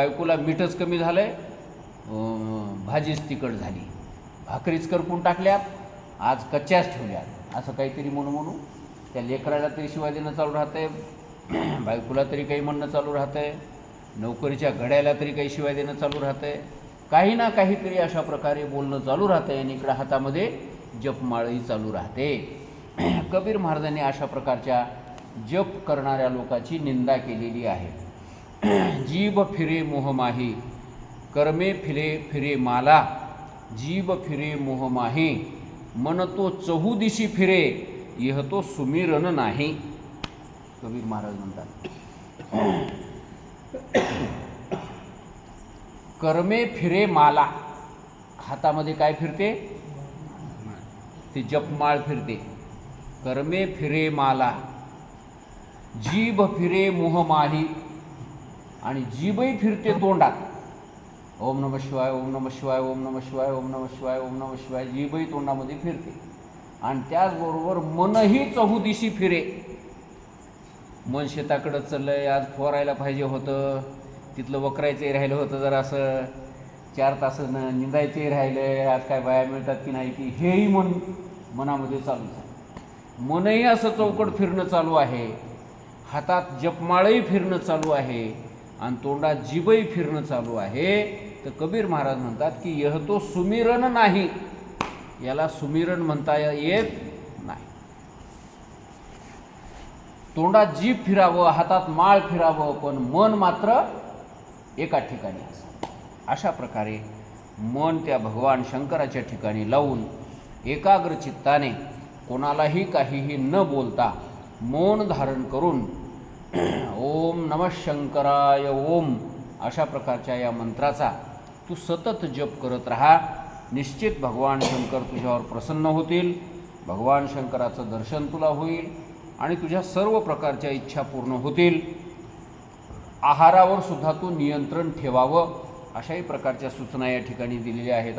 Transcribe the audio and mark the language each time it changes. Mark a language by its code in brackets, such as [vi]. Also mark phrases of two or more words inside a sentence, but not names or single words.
[mr] बायकोला मीठच कमी झालं आहे, भाजीच तिखट झाली, भाकरीच करपून टाकल्यात, आज कच्च्याच ठेवल्यात, असं काहीतरी म्हणू त्या लेकराला तरी शिवाय देणं चालू राहतं आहे, बायकोला तरी काही म्हणणं चालू राहतं आहे, नोकरीच्या घड्याला तरी काही शिवाय देणं चालू राहतं आहे, काही ना काहीतरी अशा प्रकारे बोलणं चालू राहतं आहे आणि इकडं हातामध्ये जपमाळही चालू राहते. कबीर महाराजांनी अशा प्रकारच्या जप करणाऱ्या लोकांची निंदा केलेली आहे. [hi] जीभ फिरे मोहमाही, कर्मे फिरे माला, जीभ फिरे मोहमाही, मन तो चहूदिशी फिरे, यह तो सुमिरन नाही. [mr] कबीर महाराज म्हणतात [hi] कर्मे फिरे माला, [mr] हातामध्ये काय फिरते? ती जपमाळ फिरते. [hi] कर्मे फिरे माला, जीभ फिरे मुहमाली, [mr] आणि जीभही फिरते तोंडात. [sa] ओम नमः शिवाय, ओम नमः शिवाय, ओम नमः शिवाय, ओम नमः शिवाय, ओम नमः शिवाय, [mr] जीभही तोंडामध्ये फिरते. आणि त्याचबरोबर मनही चहुदिशी फिरे. मन शेताकडं चाललंय, आज फवारायला पाहिजे होतं, तिथलं वकरायचंही राहिलं होतं, जरा असं 4 तासानं निंदायचंही राहिलं, आज काय बाया मिळतात की नाही की, हेही मनामध्ये चालूच आहे. मनही असं चौकट फिरणं चालू आहे, हातात जपमाळही फिरणं चालू आहे, आणि तोंडात जीभही फिरणं चालू आहे. तर कबीर महाराज म्हणतात की [hi] यह तो सुमिरन नाही, [mr] याला सुमिरन म्हणता येत नाही. तोंडात जीभ फिरावं, हातात माळ फिरावं, पण मन मात्र एका ठिकाणी असावं. अशा प्रकारे मन त्या भगवान शंकराच्या ठिकाणी लावून एकाग्र चित्ताने कोणालाही काहीही न बोलता मौन धारण करून [sa] ओम नमः शंकराय ओम [mr] अशा प्रकारच्या या मंत्राचा तू सतत जप करत राहा. निश्चित भगवान शंकर तुझ्यावर प्रसन्न होतील, भगवान शंकराचं दर्शन तुला होईल आणि तुझ्या सर्व प्रकारच्या इच्छा पूर्ण होतील. आहारावर सुद्धा तू नियंत्रण ठेवावं, अशाही प्रकारच्या सूचना या ठिकाणी दिलेल्या आहेत.